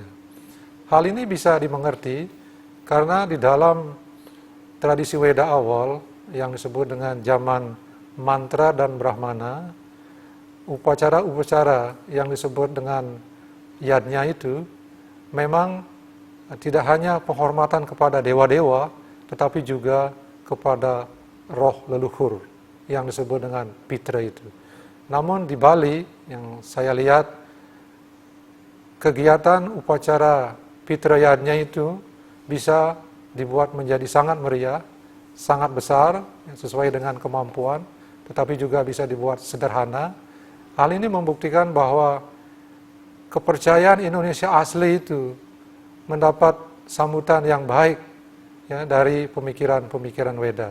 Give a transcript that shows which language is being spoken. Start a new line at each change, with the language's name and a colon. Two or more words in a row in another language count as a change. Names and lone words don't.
Indonesian: Hal ini bisa dimengerti karena di dalam tradisi Weda awal yang disebut dengan zaman mantra dan brahmana, upacara-upacara yang disebut dengan yadnya itu memang tidak hanya penghormatan kepada dewa-dewa, tetapi juga kepada roh leluhur yang disebut dengan pitra itu. Namun di Bali yang saya lihat, kegiatan upacara pitra yadnya itu bisa dibuat menjadi sangat meriah, sangat besar, sesuai dengan kemampuan, tetapi juga bisa dibuat sederhana. Hal ini membuktikan bahwa kepercayaan Indonesia asli itu mendapat sambutan yang baik dari pemikiran-pemikiran Weda.